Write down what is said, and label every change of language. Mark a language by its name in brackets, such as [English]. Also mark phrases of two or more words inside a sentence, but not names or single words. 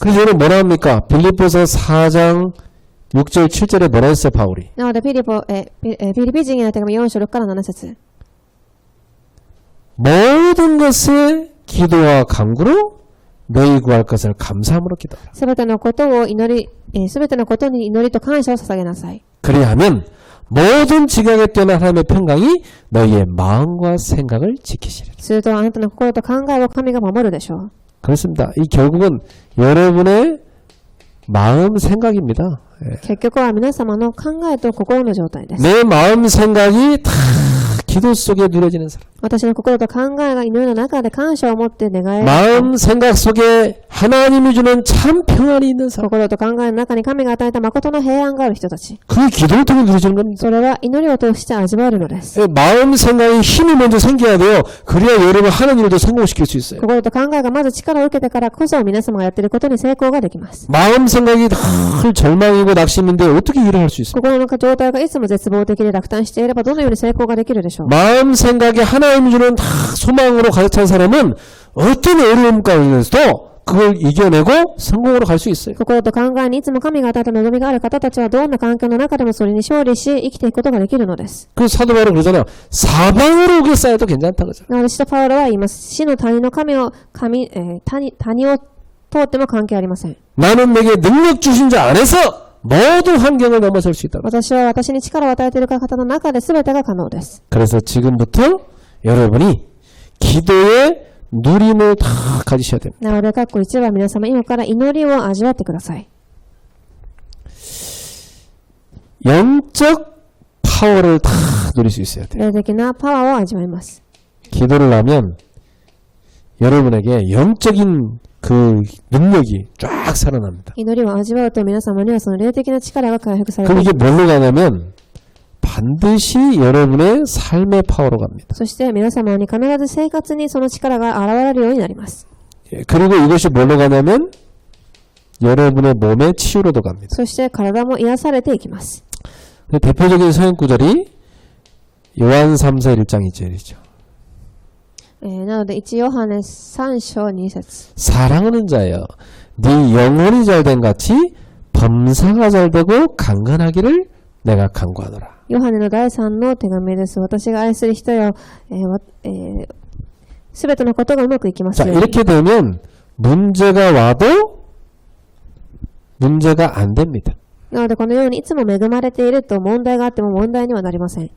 [Korean] 그래서 여러분 뭐라 합니까? 빌립보서 4장 6절 7절에 뭐라 했어요 바울이? [Japanese] なのでフィリピ人への手紙4章6から7節 [Korean] 모든 것에 기도와 간구로 너희 구할 것을 감사함으로 기도하라. [Japanese] すべてのことを祈り、すべてのことに祈りと感謝を捧げなさい。 [Korean] 그리하면 모든 지각에 뛰어난 하나님의 평강이 너희의 마음과 생각을 지키시리라. [Japanese] するとあなたの心と考えを神が守るでしょう。 [Korean] 그렇습니다. 이 결국은 여러분의 마음 생각입니다. 예. [Japanese] 結局は皆様の考えと心の状態です。 [Korean] 내 마음 생각이 다 기도 속에 누려지는 사람. [Japanese] 私の心と考えが祈りの中で感謝を持って願える。 [Korean] 마음 생각 속에 하나님이 주는 참 평안이 있는 사람. [Japanese] 心と考えの中に神が与えた誠の平安がある人たち。 [Korean] 그게 기도를 통해 누려지는 겁니다. [Japanese] それは祈りを通して味わえるのです。 [Korean] 예, 마음 생각에 힘이 먼저 생겨야 돼요. 그래야 여러분 하는 일도 성공시킬 수 있어요. [Japanese] 心と考えがまず力を受けてからこそ皆様がやっていることに成功ができます。 [Korean] 마음 생각이 늘 절망이고 낙심인데 어떻게 일을 할 수 있어요? [Japanese] 心の状態がいつも絶望的で落胆していればどのように成功ができるでしょう。 [Korean] 마음 생각에 하나님이 주는 다 소망으로 가득 찬 사람은 어떤 어려움 가운데서도 그걸 이겨내고 성공으로 갈 수 있어요. [Japanese] 心と考えにいつも神が与えた望みがある方たちはどんな環境の中でもそれに勝利し生きていくことができるのです。 [Korean] 그 사도 바울은 그러잖아요. 사방으로 그게 쌓여도 괜찮다 그러죠. [Japanese] なので使徒パウロは言います。死の谷の谷を通っても関係ありません。 [Korean] 나는 내게 능력 주신 자 안에서 모든 환경을 넘어설 수 있다. [Japanese] 私は私に力を与えている方の中で全てが可能です。 [Korean] 그래서 지금부터 여러분이 기도의 누림을 다 가지셔야 됩니다. [Japanese] なので、括弧1は皆様今から祈りを味わってください。 [Korean] 영적 파워를 다 누릴 수 있어야 돼요. [Japanese] 霊的なパワーを味わいます。 [Korean] 기도를 하면 여러분에게 영적인 그 능력이 쫙 살아납니다. [Japanese] 祈りを味わうと皆様にはその霊的な力が回復されて [Korean] 그럼 [Japanese] い [Korean] 이게 [Japanese] きます。 [Korean] 뭘로 가냐면 반드시 여러분의 삶의 파워로 갑니다. [Japanese] そして皆様に必ず生活にその力が現れるようになります。 [Korean] 예, 그리고 이것이 뭘로 가냐면 여러분의 몸의 치유로도 갑니다. [Japanese] そして体も癒されていきます。 [Korean] 대표적인 서연 구절이 요한 3서 1장 2절이죠. [Japanese] なので1ヨハネ3章2節 [Korean] 사랑하는 자여 네 영혼이 잘된 같이 범사가 잘되고 강건하기를 내가 간구하노라. [Japanese] ヨハネの第3の手紙です。私が愛する人よ、すべてのことがうまくいきます [Korean] 자, [Japanese] ように。 [Korean] 이렇게 되면 문제가 와도 문제가 안 됩니다. [Japanese] なのでこのようにいつも恵まれていると問題があっても問題にはなりません。